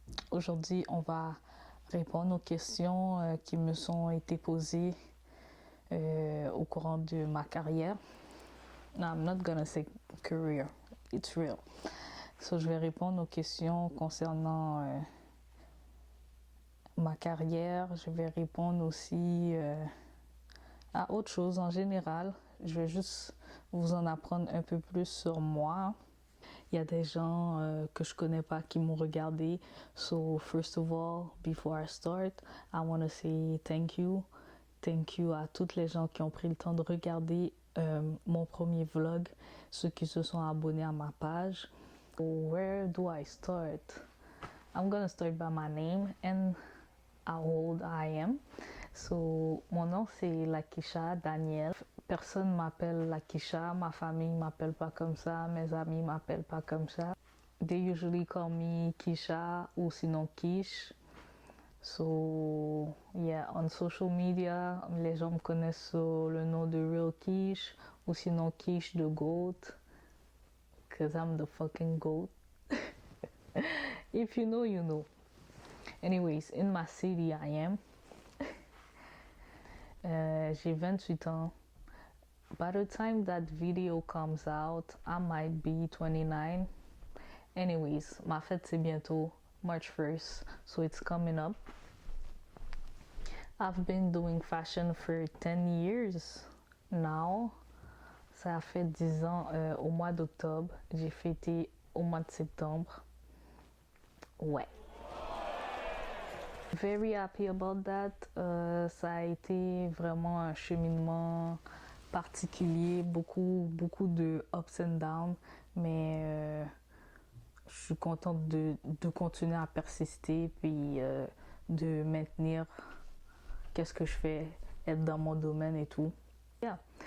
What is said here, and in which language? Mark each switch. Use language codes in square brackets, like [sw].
[fr] Aujourd'hui, on va répondre aux questions qui me sont été posées au courant de ma carrière. [en] No, I'm not gonna say career. It's real. [fr] So, je vais répondre aux questions concernant ma carrière. Je vais répondre aussi à autre chose en général. Je vais juste vous en apprendre un peu plus sur moi. Il y a des gens que je connais pas qui m'ont regardé. [en] So, first of all, before I start, I want to say thank you. Thank you [fr] à toutes les gens qui ont pris le temps de regarder mon premier vlog, ceux qui se sont abonnés à ma page. [en] Where do I start? I'm gonna start by my name and how old I am. [fr] So, mon nom c'est Lakisha Daniel. Personne m'appelle Lakisha, ma famille m'appelle pas comme ça, mes amis m'appellent pas comme ça. [en] They usually call me Kisha [fr] ou sinon [en] Kish. So, yeah, on social media, [fr] les gens me connaissent sur le nom de Real Kish ou sinon Kish the Goat. [en] Cause I'm the fucking goat. If you know, you know. Anyways, in my city, I am. [fr] J'ai 28 ans. [en] By the time that video comes out, I might be 29. Anyways, [fr] ma fête c'est bientôt, [en] March 1st, so it's coming up. I've been doing fashion for 10 years now. [fr] Ça a fait 10 ans au mois d'octobre. J'ai fêté au mois de septembre. Ouais. [en] Very happy about that. [fr] Ça a été vraiment un cheminement particulier, beaucoup de [en] ups and downs, [fr] mais je suis contente de continuer à persister puis de maintenir qu'est-ce que je fais, être dans mon domaine et tout. [en] Yeah.